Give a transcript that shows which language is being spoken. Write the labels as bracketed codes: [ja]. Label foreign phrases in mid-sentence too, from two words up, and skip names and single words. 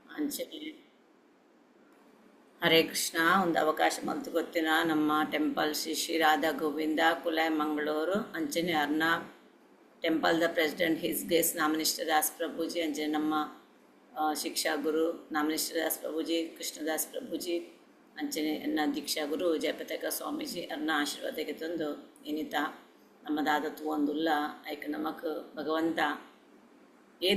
[tcy] ಅಂಚನೆ ಹರೇ ಕೃಷ್ಣ. ಒಂದು ಅವಕಾಶ ಬಂತು ಗೊತ್ತಿನ ನಮ್ಮ ಟೆಂಪಲ್ ಶ್ರೀ ಶ್ರೀ ರಾಧಾ ಗೋವಿಂದ ಕುಲಾಯ್ ಮಂಗಳೂರು ಅಂಚನೆ ಅರ್ನ ಟೆಂಪಲ್ ದ [en] president His Grace [tcy] ನಾಮನಿಷ್ಠ ದಾಸ್ ಪ್ರಭುಜಿ ಅಂಚನೆ ನಮ್ಮ ಶಿಕ್ಷಾ ಗುರು ನಾಮನಿಷ್ಠ ದಾಸ್ ಪ್ರಭುಜಿ ಕೃಷ್ಣದಾಸ್ ಪ್ರಭುಜಿ ಅಂಚನೆ ಎನ್ನ ದೀಕ್ಷಾ ಗುರು ಜಯಪತಾಕ ಸ್ವಾಮೀಜಿ ಅರ್ನ ಆಶೀರ್ವಾದಕ್ಕೆ ತಂದು ಏನಿತ ನಮ್ಮದಾದ ತೂವೊಂದುಲ್ಲ ಐಕ್ ನಮಕ್ ಭಗವಂತ ಏತ